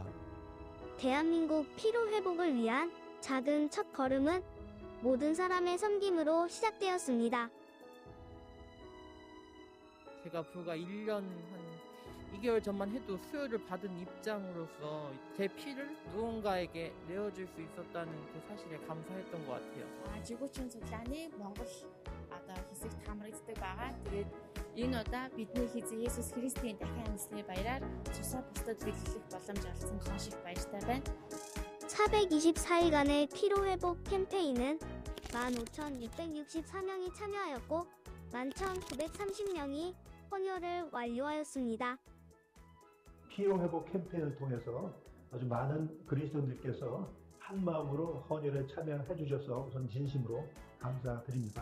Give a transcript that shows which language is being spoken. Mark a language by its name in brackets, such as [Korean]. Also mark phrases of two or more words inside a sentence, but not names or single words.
[Korean] 대한민국 피로회복을 위한 작은 첫 걸음은 모든 사람의 섬김으로 시작되었습니다. 제가 불과 1년 한 2개월 전만 해도 수혈을 받은 입장으로서 제 피를 누군가에게 내어줄 수 있었다는 그 사실에 감사했던 것 같아요. [Mongolian] 지구촌 судалны Монгол хэсэгт хамрагддаг байгаа. Тэгээд энэ удаа бидний эзэн Есүс Христийн дахин амьсны баяраар цусаа бусдад бэлгэлэх боломж олсон маш их баяртай байна. [Korean] 424일간의 피로회복 캠페인은 15,664명이 참여하였고 11,930명이 헌혈을 완료하였습니다. 피로회복 캠페인을 통해서 아주 많은 그리스도인들께서 한 마음으로 헌혈에 참여해 주셔서 우선 진심으로 감사드립니다.